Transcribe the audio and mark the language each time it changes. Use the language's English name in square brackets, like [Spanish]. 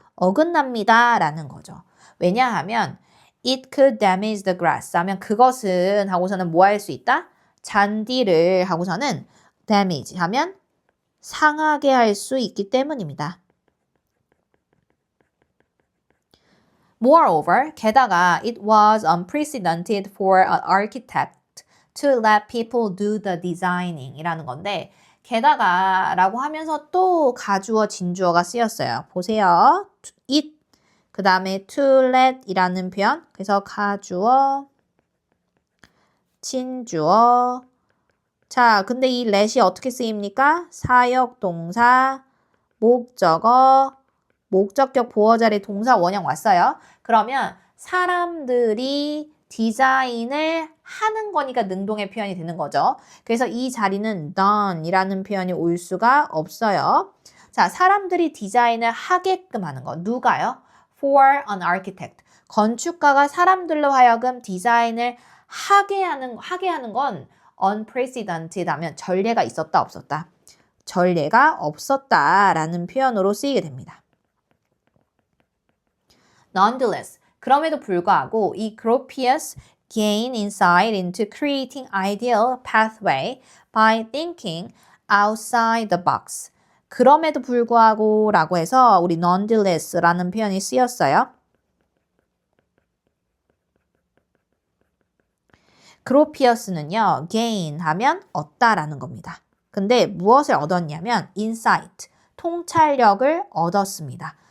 [Korean] 어긋납니다 라는 거죠. 왜냐하면 [English] it could damage the grass [Korean] 하면 그것은 하고서는 뭐 할 수 있다? 잔디를 하고서는 damage 하면 상하게 할 수 있기 때문입니다. [English] Moreover, [Korean] 게다가 [English] it was unprecedented for an architect to let people do the designing [Korean] 이라는 건데 게다가 라고 하면서 또 가주어, 진주어가 쓰였어요. 보세요. it, 그 다음에 to let 이라는 표현. 그래서 가주어, 진주어. 자, 근데 이 let이 어떻게 쓰입니까? 사역, 동사, 목적어, 목적격 보어 자리 동사 원형 왔어요. 그러면 사람들이 디자인을 하는 거니까 능동의 표현이 되는 거죠. 그래서 이 자리는 done 이라는 표현이 올 수가 없어요. 자, 사람들이 디자인을 하게끔 하는 거. 누가요? [English] For an architect. [Korean] 건축가가 사람들로 하여금 디자인을 하게 하는 건 unprecedented 하면 전례가 있었다, 없었다? 전례가 없었다라는 표현으로 쓰이게 됩니다. [English] Nonetheless, [Korean] 그럼에도 불구하고 이 [English] Gropius gain insight into creating ideal pathway by thinking outside the box. [Korean] 그럼에도 불구하고 라고 해서 우리 nonetheless라는 표현이 쓰였어요. 그로피어스는요, gain 하면 얻다라는 겁니다. 근데 무엇을 얻었냐면 insight, 통찰력을 얻었습니다.